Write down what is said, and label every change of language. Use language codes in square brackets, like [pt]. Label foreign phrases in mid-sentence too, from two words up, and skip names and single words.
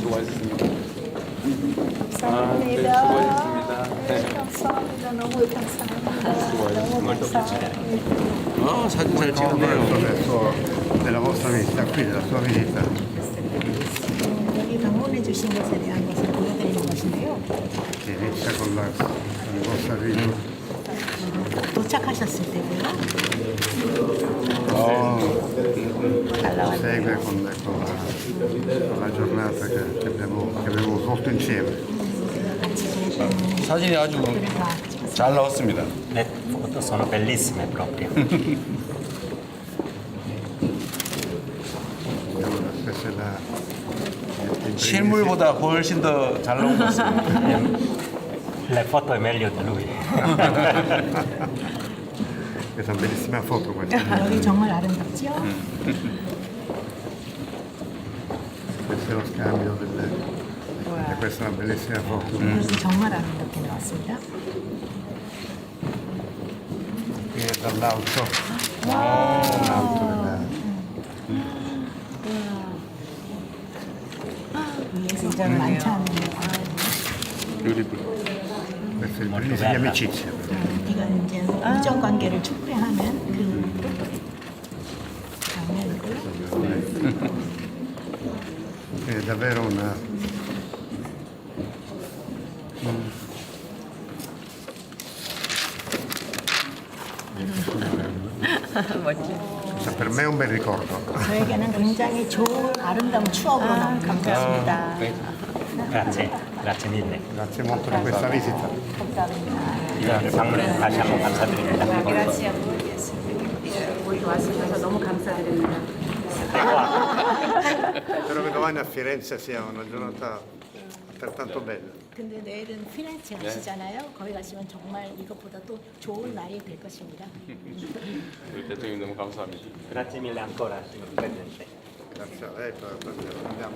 [ko] 감사합니다. 수고하셨습니다. 감사합니다. 너무 감사합니다. 너무 감사합니다. 사진 잘 찍었네요. [it] della vostra visita, qui della sua visita. [ko] 여기 방문해 주신 것에 대한 것을 보여드리는 것인데요. [it] Che inizia con il vostro arrivo. [ko] 도착하셨을 때고요. [it] Segue con la giornata che abbiamo svolto insieme. [ko] 사진이 아주 잘 나왔습니다. [it] Le foto sono bellissime proprio. Questa è la [ko] 실물보다 훨씬 더 잘 나온 것 같습니다. [it] Le foto è meglio di lui. questa è una bellissima foto questa. [ko] 여기 정말 아름답죠? [it] Questo è lo scambio e questa è una bellissima foto. [ko] 여기 정말 아름답게 나왔습니다. [it] Qui è dall'alto. Dall'alto [ko] 위에서 많지 않은 [it] questo è il brindisi di amicizia. [ko] 이건 이제 우정 관계를 축배하는 그 장면이고요. [it] È davvero una per me è un bel ricordo. [ko] 저에게는 굉장히 좋은 아름다운 추억으로 남습니다. [it] Grazie, grazie mille. Grazie molto di questa visita. [ko] 이런 방문에 다시 한번 감사드립니다. [it] Grazie a voi di essere qui [ko] 와주셔서 너무 감사드립니다. [it] Spero che domani a Firenze sia una giornata altrettanto bella. [ko] 근데 내일은 피렌체 가시잖아요. 거기 가시면 정말 이것보다 또 좋은 날이 될 것입니다. 우리 대통령 너무 감사합니다. [it] Grazie mille ancora, signor Presidente. Grazie a lei per andiamo.